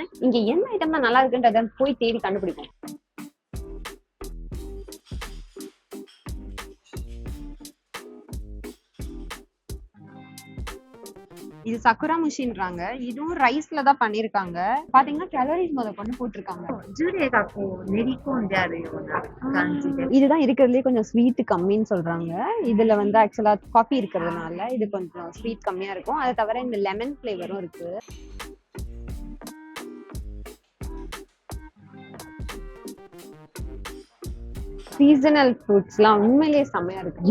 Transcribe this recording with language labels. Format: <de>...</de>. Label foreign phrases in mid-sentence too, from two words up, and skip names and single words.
<ta>இங்க என்ன ஐட்டம் தான் நல்லா இருக்குன்றத போய் தேடி கண்டுபிடிப்போம். இது சக்குரா முஷின்றாங்க. இதுவும் ரைஸ்ல தான் பண்ணிருக்காங்க. பாத்தீங்கன்னா கேலரிஸ் கொண்டு போட்டிருக்காங்க.</ta> <ja>ジュレがこう練り込んであるような感じで。</ja> <ta>இதுதான் இருக்கிறதுலே கொஞ்சம் ஸ்வீட் கம்மின்னு சொல்றாங்க. இதுல வந்து ஆக்சுவலா காஃபி இருக்கிறதுனால இது கொஞ்சம் ஸ்வீட் கம்மியா இருக்கும். அதை தவிர இந்த</ta> <en>lemon flavorஉம்</en> <ta>இருக்கு.</ta> <en>seasonal fruitsலாம்</en> <ta>உண்மையிலேயே செம்மையா இருக்கு.</ta>